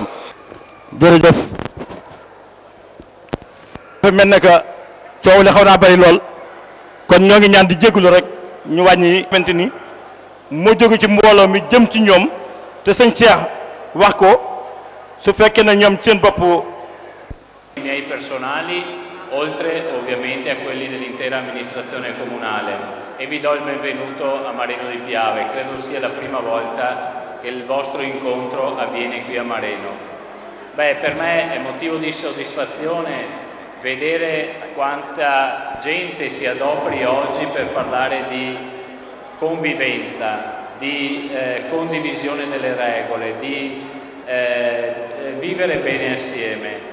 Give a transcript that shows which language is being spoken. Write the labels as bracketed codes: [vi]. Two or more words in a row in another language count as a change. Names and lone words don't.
[wo] jërëjëf fa mel ne que coow li xaw naa bari lool, kon ñoo ngi ñaan di jégalu rek ñu wàññi xamante ni moo jóge ci mbooloo mi jëm ci ñoom te sëñ Cheikh wax ko su fekkee ne ñoom seen bopp. [it] I miei personali, oltre ovviamente a quelli dell'intera amministrazione comunale, e vi do il benvenuto a Mareno di Piave. Credo sia la prima volta che il vostro incontro avviene qui a Mareno. Beh, per me è motivo di soddisfazione vedere quanta gente si adoperi oggi per parlare di convivenza, di condivisione delle regole, di vivere bene assieme.